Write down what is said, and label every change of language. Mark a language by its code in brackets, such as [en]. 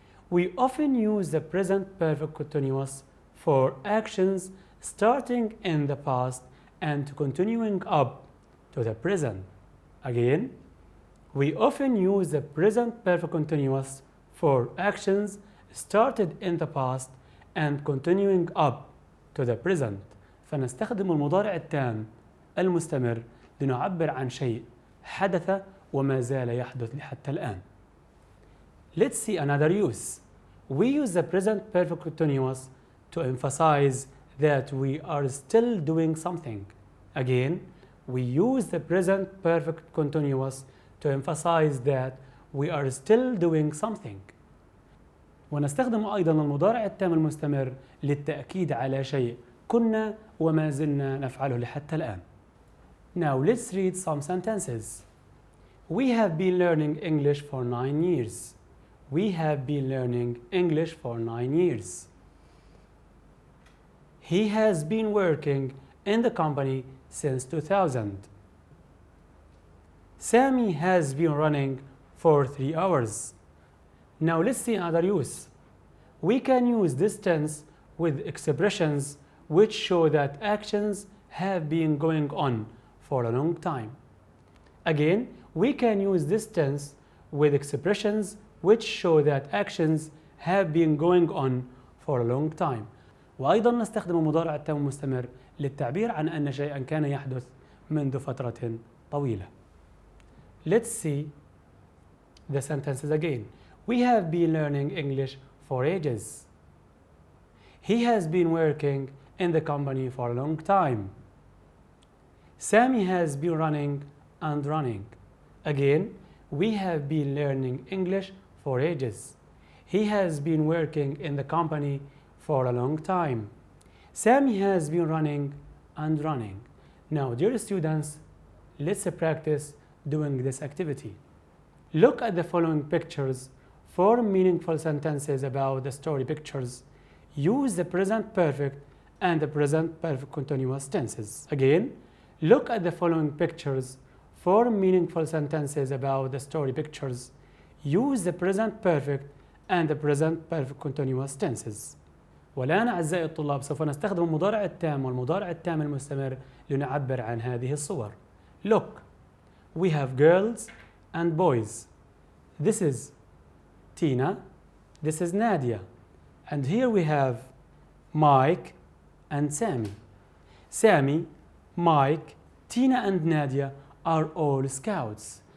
[en] We often use the present perfect continuous for actions starting in the past and continuing up to the present. Again, we often use the present perfect continuous for actions started in the past and continuing up to the present. [ar] فنستخدم المضارع التام المستمر لنعبر عن شيء حدث وما زال يحدث لحتى الآن. [en] Let's see another use. We use the present perfect continuous to emphasize that we are still doing something. Again, we use the present perfect continuous to emphasize that we are still doing something. [ar] ونستخدم أيضا المضارع التام المستمر للتأكيد على شيء كنا وما زلنا نفعله لحتى الآن. [en] Now let's read some sentences. We have been learning English for 9 years. We have been learning English for 9 years. He has been working in the company since 2000. Sammy has been running for 3 hours. Now let's see another use. We can use this tense with expressions which show that actions have been going on for a long time. Again, we can use this tense with expressions which show that actions have been going on for a long time. [ar] وأيضا نستخدم المضارع التام المستمر للتعبير عن أن شيئا كان يحدث منذ فترة طويلة. [en] Let's see the sentences again. We have been learning English for ages. He has been working in the company for a long time. Sammy has been running and running. Again, we have been learning English for ages. He has been working in the company for a long time. Sammy has been running and running. Now, dear students, let's practice doing this activity. Look at the following pictures. Form meaningful sentences about the story pictures. Use the present perfect and the present perfect continuous tenses. Again, look at the following pictures. Form meaningful sentences about the story pictures. Use the present perfect and the present perfect continuous tenses. [ar] والآن أعزائي الطلاب سوف نستخدم المضارع التام والمضارع التام المستمر لنعبر عن هذه الصور. [en] Look, we have girls and boys. This is Tina, this is Nadia, and here we have Mike and Sammy. Sammy, Mike, Tina and Nadia are all scouts.